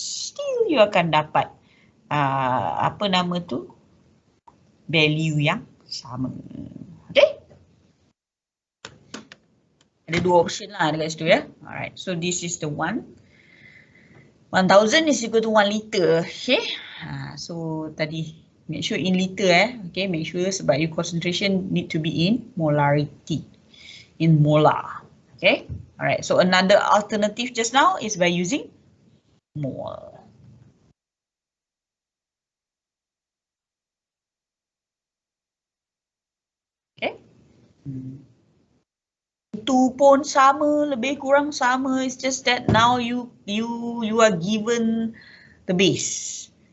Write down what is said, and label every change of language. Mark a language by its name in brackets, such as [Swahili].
[English] Still [Malay] you akan dapat apa nama tu, value yang sama. Okay, ada dua option lah dekat situ ya. [English] Alright, so this is the one. 1000 is equal to 1 liter. Okay, so [Malay] tadi [English] make sure in liter okay, make sure [Malay] sebab [English] you concentration need to be in molarity, in molar. Okay, alright, so another alternative just now is by using mole. [Malay] Okay, itu pun sama, lebih kurang sama. [English] It's just that now you are given the base.